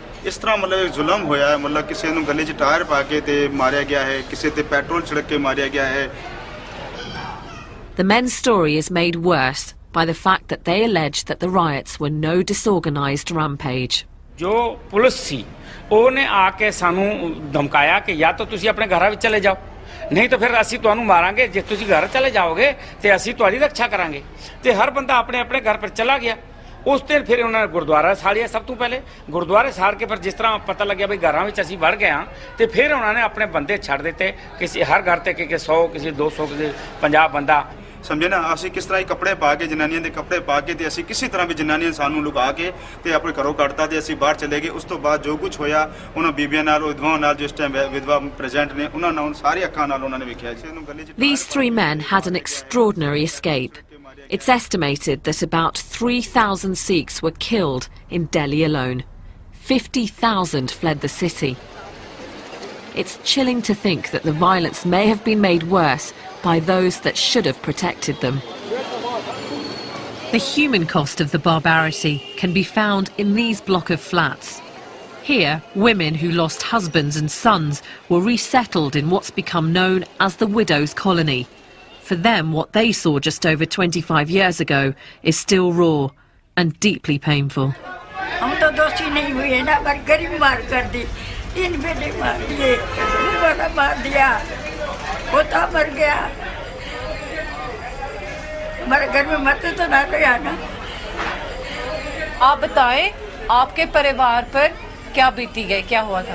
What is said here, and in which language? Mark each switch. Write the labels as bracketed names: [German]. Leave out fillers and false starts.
[Punjabi] ਇਸ ਤਰ੍ਹਾਂ ਮਤਲਬ ਇੱਕ ਜ਼ੁਲਮ ਹੋਇਆ ਹੈ ਮਤਲਬ ਕਿਸੇ ਨੂੰ ਗਲੇ 'ਚ ਟਾਇਰ ਪਾ ਕੇ ਤੇ ਮਾਰਿਆ ਗਿਆ ਹੈ ਕਿਸੇ ਤੇ ਪੈਟਰੋਲ ਛਿੜਕ ਕੇ ਮਾਰਿਆ ਗਿਆ ਹੈ [English] The men's story is made worse by the fact that they allege that the riots were no disorganized rampage. [Punjabi] ਜੋ ਪੁਲਿਸ ਸੀ ਉਹਨੇ ਆ ਕੇ ਸਾਨੂੰ ਧਮਕਾਇਆ ਕਿ ਜਾਂ ਤਾਂ ਤੁਸੀਂ ਆਪਣੇ ਘਰਾਂ ਵਿੱਚ ਚਲੇ ਜਾਓ ਨਹੀਂ ਤਾਂ ਫਿਰ ਅਸੀਂ ਤੁਹਾਨੂੰ ਮਾਰਾਂਗੇ ਜੇ ਤੁਸੀਂ ਘਰ ਚਲੇ ਜਾਓਗੇ ਤੇ ਅਸੀਂ ਤੁਹਾਡੀ ਰੱਖਿਆ ਕਰਾਂਗੇ ਤੇ ਹਰ ਬੰਦਾ ਆਪਣੇ ਆਪਣੇ ਘਰ ਪਰ ਚਲਾ ਗਿਆ ਉਸ ਦਿਨ ਫਿਰ ਉਹਨਾਂ ਨੇ ਗੁਰਦੁਆਰਾ ਸਾੜਿਆ ਸਭ ਤੋਂ ਪਹਿਲੇ ਗੁਰਦੁਆਰੇ ਸਾੜ ਕੇ ਫਿਰ ਜਿਸ ਤਰ੍ਹਾਂ ਪਤਾ ਲੱਗਿਆ ਬਈ ਘਰਾਂ ਵਿੱਚ ਅਸੀਂ ਵੜ ਗਏ ਹਾਂ ਤੇ ਫਿਰ ਉਹਨਾਂ ਨੇ ਆਪਣੇ ਬੰਦੇ ਛੱਡ ਦਿੱਤੇ ਕਿਸੇ ਹਰ ਘਰ ਤੇ ਕਿ 100 ਕਿਸੇ 200 ਕਿਸੇ 50 ਬੰਦਾ ਸਮਝੇ ਨਾ ਅਸੀਂ ਕਿਸ ਤਰ੍ਹਾਂ ਹੀ ਕੱਪੜੇ ਪਾ ਕੇ ਜਨਾਨੀਆਂ ਦੇ ਕੱਪੜੇ ਪਾ ਕੇ ਤੇ ਅਸੀਂ ਕਿਸੇ ਤਰ੍ਹਾਂ ਵੀ ਜਨਾਨੀਆਂ ਸਾਨੂੰ ਲੁਕਾ ਕੇ ਤੇ ਆਪਣੇ ਘਰੋਂ ਕੱਢਤਾ ਤੇ ਅਸੀਂ ਬਾਹਰ ਚਲੇ ਗਏ ਉਸ ਤੋਂ ਬਾਅਦ ਜੋ ਕੁਝ ਹੋਇਆ ਉਹਨਾਂ ਬੀਬੀਆਂ ਨਾਲ ਵਿਧਵਾਵਾਂ ਨਾਲ ਜਿਸ ਟਾਈਮ ਵਿਧਵਾ ਪ੍ਰੈਜ਼ੈਂਟ ਨੇ ਉਹਨਾਂ ਨਾਲ ਸਾਰੇ ਅੱਖਾਂ ਨਾਲ ਉਹਨਾਂ ਨੇ ਵੇਖਿਆ ਸੀ ਇਹਨੂੰ ਗਲੇ 'ਚ [English] These three men had an extraordinary escape. It's estimated that about 3,000 Sikhs were killed in Delhi alone. 50,000 fled the city. It's chilling to think that the violence may have been made worse by those that should have protected them. The human cost of the barbarity can be found in these block of flats. Here, women who lost husbands and sons were resettled in what's become known as the widows' colony. For them, what they saw just over 25 years ago is still raw and deeply painful. [Hindi] हम तो दोषी नहीं हुए ना पर गरीब मार कर दी 3 बेटे मार दिए बड़ा मार दिया पोता मर गया हमारे घर में मरते तो ना गया ना आप बताएं आपके परिवार पर क्या बीती गई क्या हुआ था